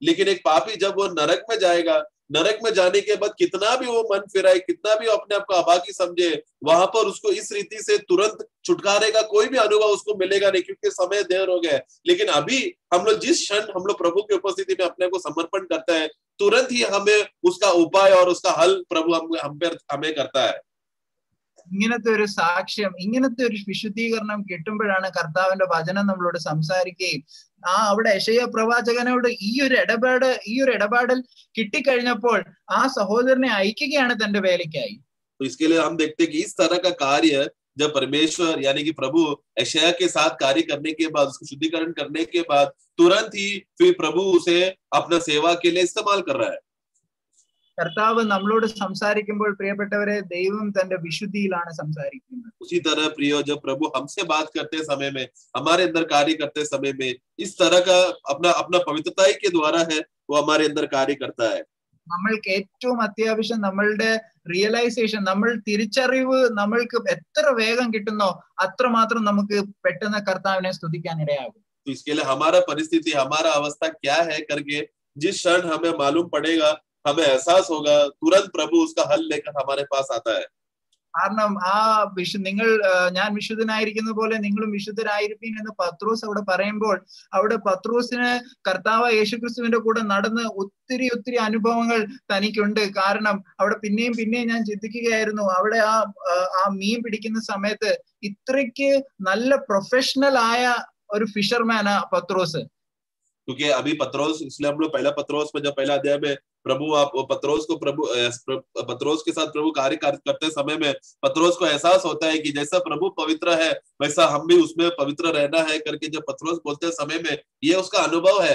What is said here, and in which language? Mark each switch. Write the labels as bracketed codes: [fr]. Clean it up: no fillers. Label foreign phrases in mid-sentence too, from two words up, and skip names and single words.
[hi] लेकिन एक पापी जब वो नरक में जाएगा नरक में जाने के बाद कितना भी वो मन फिराए, कितना भी अपने आप को अभागी समझे, वहां पर उसको इस रीति से तुरंत छुटकारे का कोई भी अनुभव उसको मिलेगा नहीं, क्योंकि समय देर हो गया है। लेकिन अभी हम लोग जिस क्षण हम लोग प्रभु की उपस्थिति में अपने को समर्पण करता है, तुरंत ही हमें उसका उपाय और उसका हल प्रभु हमें करता है। [ml] ഇങ്ങനത്തെ ഒരു സാക്ഷ്യം, ഇങ്ങനത്തെ ഒരു വിശുദ്ധീകരണം കിട്ടുമ്പോഴാണ് കർത്താവിന്റെ വചനം നമ്മളോട് സംസാരിക്കുകയും അവിടെ യെശയ്യാ പ്രവാചകനോട് ഈ ഒരു ഇടപാടിൽ കിട്ടിക്കഴിഞ്ഞപ്പോൾ ആ സഹോദരനെ അയക്കുകയാണ് തന്റെ വേലയ്ക്കായി. [hi] तो इसके लिए हम देखते हैं कि इस तरह का कार्य जब परमेश्वर यानी कि प्रभु यशायाह के साथ कार्य करने के बाद, उसको शुद्धिकरण करने के बाद, तुरंत ही फिर प्रभु उसे अपना सेवा के लिए इस्तेमाल कर रहा है. [ml] കർത്താവ് നമ്മളോട് സംസാരിക്കുമ്പോൾ പ്രിയപ്പെട്ടവരെ, ദൈവം തന്റെ വിശുദ്ധിയിലാണ് സംസാരിക്കുന്നത്. [hi] उसी तरह प्रियो, जब प्रभु हमसे बात करते समय में, हमारे अंदर कार्य करते समय में, इस तरह का अपना पवित्रता के द्वारा है वो हमारे अंदर कार्य करता है. [ml] നമ്മൾക്ക് ഏറ്റവും അത്യാവശ്യം നമ്മളുടെ റിയലൈസേഷൻ, നമ്മൾ തിരിച്ചറിവ് നമ്മൾക്ക് എത്ര വേഗം കിട്ടുന്നോ അത്രമാത്രം നമുക്ക് പെട്ടെന്ന് കർത്താവിനെ സ്തുതിക്കാൻ ഇടയാകും. [hi] तो इसके लिए हमारा परिस्थिति, हमारा अवस्था क्या है करके जिस क्षण हमें मालूम पड़ेगा, हमें एहसास होगा, तुरंत प्रभु उसका हल लेकर हमारे पास आता है. [ml] കാരണം ഞാൻ വിശുദ്ധനായിരിക്കുന്ന പോലെ നിങ്ങളും വിശുദ്ധരായിരിക്കും എന്ന് പത്രോസ് അവിടെ പറയുമ്പോൾ, അവിടെ പത്രോസിന് കർത്താവ് യേശുക്രിസ്തുവിന്റെ കൂടെ നടന്ന് ഒത്തിരി അനുഭവങ്ങൾ തനിക്കുണ്ട്. കാരണം അവിടെ പിന്നെയും ഞാൻ ചിന്തിക്കുകയായിരുന്നു, അവിടെ ആ മീൻ പിടിക്കുന്ന സമയത്ത് ഇത്രയ്ക്ക് നല്ല പ്രൊഫഷണൽ ആയ ഒരു ഫിഷർമാനാ പത്രോസ്. [hi] क्योंकि अभी पत्रोस, इसलिए हम लोग पहला पत्रोस में जब पहला अध्याय में प्रभु पत्रोस के साथ प्रभु कार्य करते समय में पत्रोस को एहसास होता है कि जैसा प्रभु पवित्र है वैसा हम भी उसमें पवित्र रहना है करके जब पत्रोस बोलते समय में ये उसका अनुभव है.